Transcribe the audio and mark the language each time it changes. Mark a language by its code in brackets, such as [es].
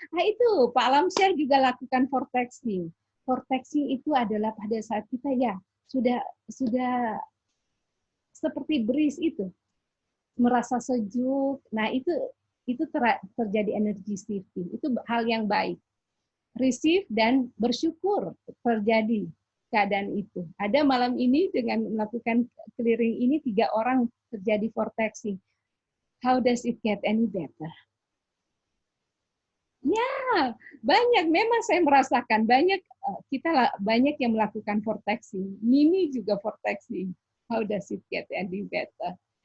[id] Nah itu, Pak Alamsyah juga lakukan vortexing. Vortexing itu adalah pada saat kita ya sudah seperti breeze itu, merasa sejuk. Nah itu terjadi energy shifting. Itu hal yang baik. Receive dan bersyukur terjadi keadaan itu. Ada malam ini dengan melakukan clearing ini 3 orang terjadi vortexing. [en] How does it get any better? [id] Ya, banyak. Memang saya merasakan banyak yang melakukan vortexing. Mimi juga vortexing. [en] How does it get any better?